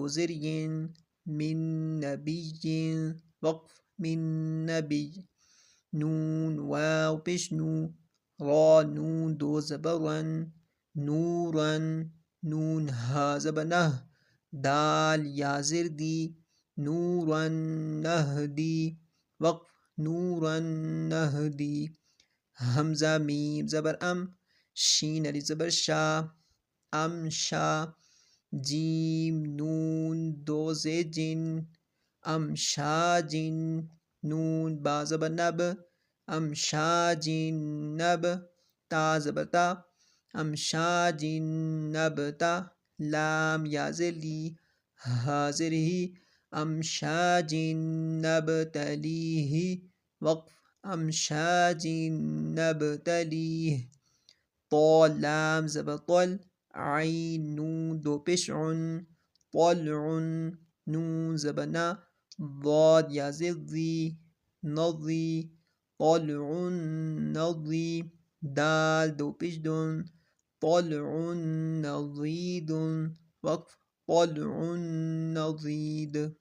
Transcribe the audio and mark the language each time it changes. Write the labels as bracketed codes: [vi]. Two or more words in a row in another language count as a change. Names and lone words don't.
[ur] زر ین من نبی وقف من نبی نون واو پیش نو را نون دو زبرن نورن نون ها زبر نہ دال یا زر دی نورن نہدی وقف نورن نہدی حمزہ میم زبر ام شین الف زبر شا ام شا جیم نون دو زیر جن ام شا جن نون با زبر نب ام شا جن نب تا زبر تا ام شا جن نب تا لام یا زر لی حاضر ہی ام شا جن نب تلیہ وقف ام شاج نبتلیہ طا لام زبر طل عین نون دو پیش عن طلع نون زبر نا ضاد یا زر ضی نضی طلع نضی دال دو پیش دن طلع نضید وقف طلع نضید